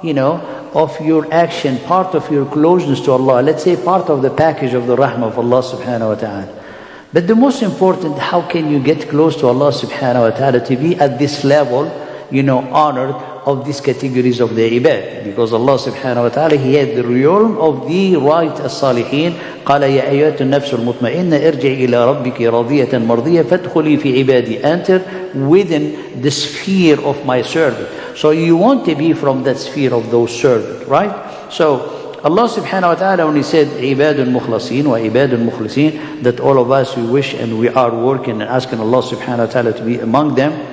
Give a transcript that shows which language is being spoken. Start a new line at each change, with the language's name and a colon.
English: of your action, part of your closeness to Allah. Let's say part of the package of the rahmah of Allah subhanahu wa ta'ala. But the most important, how can you get close to Allah subhanahu wa ta'ala to be at this level, honored of these categories of the ibad? Because Allah subhanahu wa ta'ala, He had the realm of the right as-salihin.
Arabic: قال يا أيها النفس المطمئنة ارجعي إلى ربك راضية مرضية فادخلي في عبادي.
English: Enter within the sphere of my servant. So you want to be from that sphere of those servants, right? So Allah subhanahu wa ta'ala, when He said ibadun mukhlasin wa ibadun mukhlisin, that all of us, we wish and we are working and asking Allah subhanahu wa ta'ala to be among them.